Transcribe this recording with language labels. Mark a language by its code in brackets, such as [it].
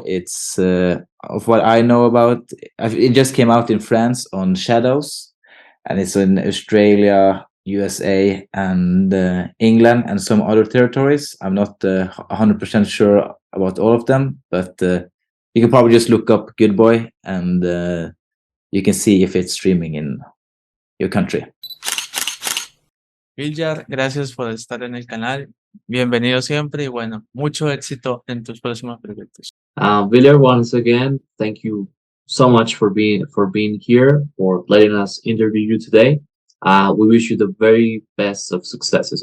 [en] It's of what I know about, it just came out in France on Shadows, and it's in Australia USA and England and some other territories. I'm not 100% sure about all of them, but you can probably just look up Good Boy and you can see if it's streaming in your country. [es] Viljar, gracias por estar en el canal. Bienvenido siempre y bueno, mucho éxito en tus próximos proyectos. [en] Viljar, once again, thank you so much for being here, for letting us interview you today. We wish you the very best of successes.